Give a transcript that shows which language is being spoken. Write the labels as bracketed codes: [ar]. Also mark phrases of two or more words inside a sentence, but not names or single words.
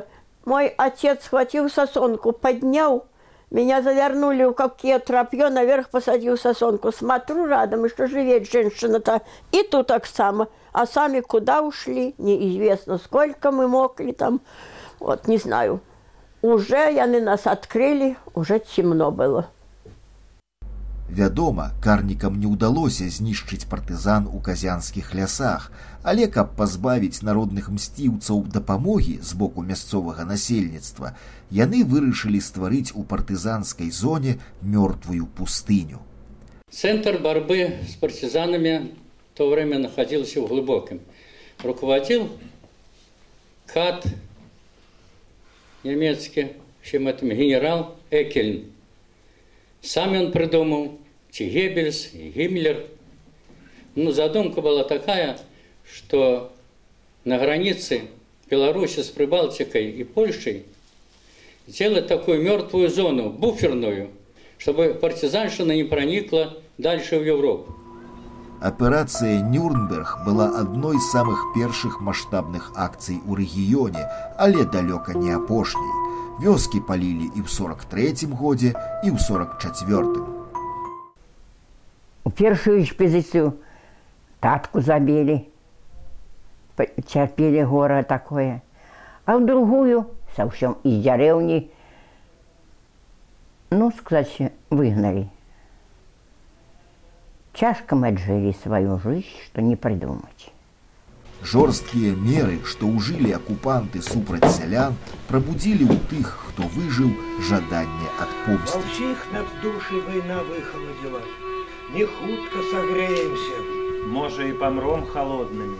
[ru] Мой отец схватил сосонку, поднял, меня завернули в какие тряпье, наверх посадил сосонку. Смотрю рядом, и что живет женщина-то. И тут так само. А сами куда ушли, неизвестно, сколько мы мокли там, вот, не знаю. Уже они нас открыли, уже темно было. [be] Вядома, карнікам не ўдалося знішчыць партызан у казянскіх лясах, але каб пазбавіць народных мсціўцаў дапамогі з боку мясцовага насельніцтва, яны вырашылі стварыць у партызанскай зоне мёртвую пустыню. [ru] Центр борьбы с партизанами в то время находился в Глубоком. Руководил КАТ немецкий, в общем, этом генерал Экельн. Сам он придумал, и Геббельс, и Гиммлер. Ну, задумка была такая, что на границе Беларуси с Прибалтикой и Польшей сделать такую мертвую зону, буферную, чтобы партизанщина не проникла дальше в Европу. [be] Аперацыя «Нюрнберг» была адной з самых першых маштабных акцый у рэгіёне, але далёка не апошняй. Вёскі палілі і ў 43-м годзе, і ў 44-м. У першую экспедыцыю татку забілі, цярпелі гора такое, а ў другую [ru] совсем из деревни, ну, сказать, выгнали. Тяжко мы отжили свою жизнь, что не придумать. [be] Жорсткія меры, што ўжылі акупанты супраць сялян, прабудзілі ў тых, хто выжыў, жаданне адпомсціць. Ва ўсіх нас душы вайна выхаладзіла. Не хутка сагрэемся. Можа, і памром холоднымі.